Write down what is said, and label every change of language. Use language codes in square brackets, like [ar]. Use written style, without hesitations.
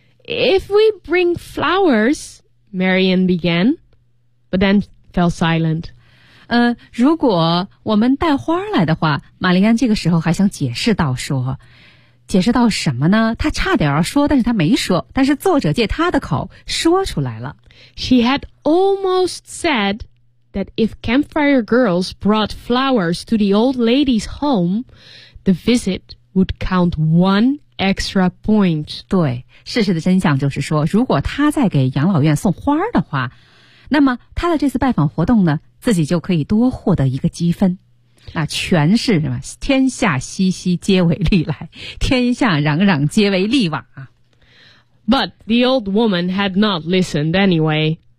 [en] If we bring flowers, Marianne began, but then fell silent. [zh] 如果我们带花来的话，玛丽安这个时候还想解释到说，解释到什么呢？她差点要说，但是她没说，但是作者借她的口说出来了。 [en] She had almost said that if campfire girls brought flowers to the old lady's home, the visit would count one extra point. [zh] 对，事实的真相就是说，如果她在给养老院送花的话，那么她的这次拜访活动呢，自己就可以多获得一个积分。那全是什么？天下熙熙皆为利来，天下攘攘皆为利往啊。 [en] But the old woman had not listened anyway.